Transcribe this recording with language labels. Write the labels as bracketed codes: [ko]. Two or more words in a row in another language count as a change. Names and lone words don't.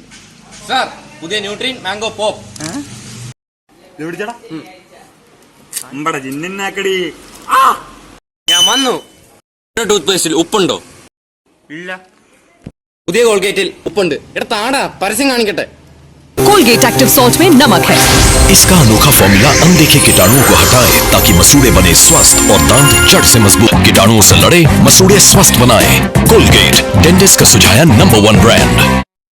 [ml] സാർ. പുതിയ ന്യൂട്രീൻ മാംഗോ പോപ്പ്. ഞാൻ വന്നു. ടൂത്ത് പേസ്റ്റിൽ ഉപ്പുണ്ടോ? ഇല്ല. പുതിയ കോൾഗേറ്റിൽ ഉപ്പുണ്ട്. എടാ താടാ, പരസ്യം കാണിക്കട്ടെ. [hi] कोलगेट एक्टिव सॉल्ट में नमक है। इसका अनोखा फॉर्मूला अनदेखे कीटाणुओं को हटाए ताकि मसूड़े बने स्वस्थ और दांत जड़ से मजबूत। कीटाणुओं से लड़े, मसूड़े स्वस्थ बनाए। कोलगेट, डेंटिस्ट का सुझाया नंबर 1 ब्रांड।